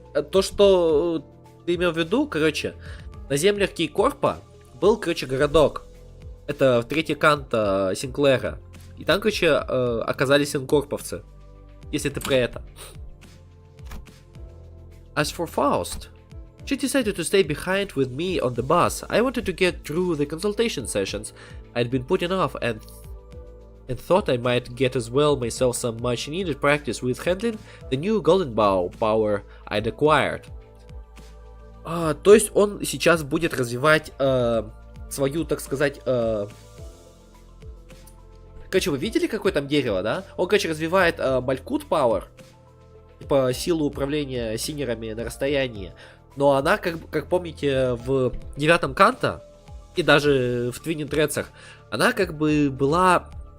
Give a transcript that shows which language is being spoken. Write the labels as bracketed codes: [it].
[ru] То, что ты имел в виду, короче, на землях Кейкорпа был, короче, городок. Это в третий кант Синклера. И там, короче, оказались инкорповцы. Если ты про это. [en] As for Faust, she decided to stay behind with me on the bus. I wanted to get through the consultation sessions I'd been putting off and and thought I might get as well myself some much needed practice with handling the new golden bow power I'd acquired. [ru] То есть он сейчас будет развивать свою, так сказать... Короче, вы видели, какое там дерево, да? Он, короче, развивает Малькут Power, типа силу управления синерами на расстоянии. Но она, как помните, в 9-м Канта и даже в Twinning Threads'ах, она как бы была...